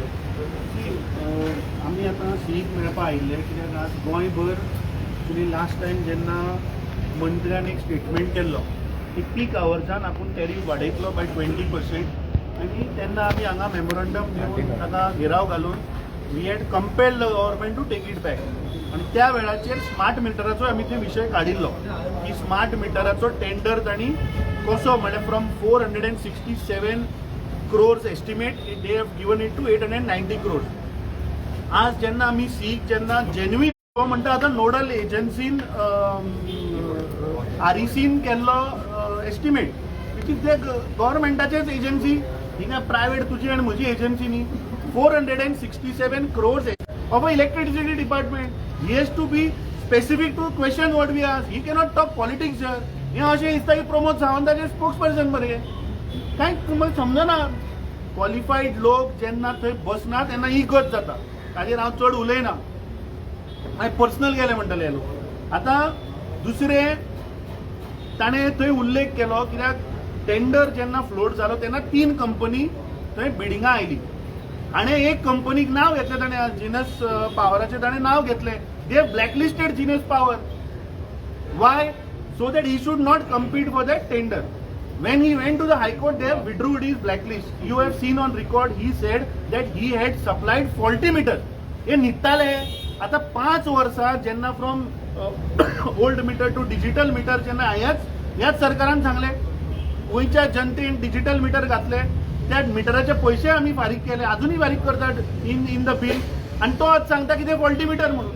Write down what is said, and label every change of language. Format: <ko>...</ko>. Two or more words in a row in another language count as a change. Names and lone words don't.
<kok>आमी आतां सीईक मेळपा आयिल्ले कित्याक आज गोंयभर तुमी</kok> <en>last time</en> <kok>जेन्ना मंत्र्यान एक स्टेटमेंट केल्लो की पीक आवर्सान आपूण टॅरीफ वाडयतलो बाय 20% आनी तेन्ना आमी हांगा मेमोरंडम दिवन ताका घेराव घालून</kok> <en>we had compelled the government to take it back.</en> <kok>आनी त्या वेळाचेर स्मार्ट मिटराचो आमी ते विशय काडिल्लो की स्मार्ट मिटराचो टेंडर तांणी कसो म्हणजे</kok> <en>from 467 crores estimate they have given it to 890 crores.</en> <kok>आज जेन्ना आमी सीईक जेन्ना जेन्युइन तो म्हणटा आतां नोडल एजन्सीन आरईसीन केल्लो एस्टिमेट</kok> <en>which is the</en> <kok>गव्हर्मेंटाचेच एजन्सी, ही काय प्रायवेट तुजी आनी म्हजी एजन्सी न्ही.</kok> <en>467 crores of electricity department. He has to be specific to question what we ask. He cannot talk politics here.</en> <kok>हे अशें दिसता की प्रमोद सावंताचे स्पोक्स पर्सन मरे कांय तुमकां समजना. क्वॉलिफाईड लोक जेन्ना थंय बसना तेन्ना ही गत जाता, ताजेर हांव चड उलयना, हांवें पर्सनल गेले म्हणटले हे लोक. आतां दुसरें ताणें थंय उल्लेख केलो कित्याक टेंडर जेन्ना फ्लोट जालो तेन्ना 3 कंपनी थंय बिडिंगा आयली आनी एक कंपनीक नांव घेतलें ताणें जिनस पावराचें ताणें नांव घेतलें.</kok> <en>They have blacklisted Genus Power. वाय? So that he should not compete for that tender. When he went to the High Court, they have withdrew his blacklist. You have seen on record, he said that he had supplied faulty meter.</en> <kok>हे निघताले आता 5 वर्सां जेन्ना</kok> <en>from old meter to digital meter</en> <kok>जेन्ना ह्याच सरकारान सांगले गोंयच्या जनतेन डिजिटल मीटर घातले, त्या मिटराचे पयशे आमी फारीक केले, अजूनही फारीक करतात</kok> <en>in the bill,</en> <kok>आणि तो आज सांगता की ते</kok> <en>faulty meter</en> <kok>म्हणून.</kok>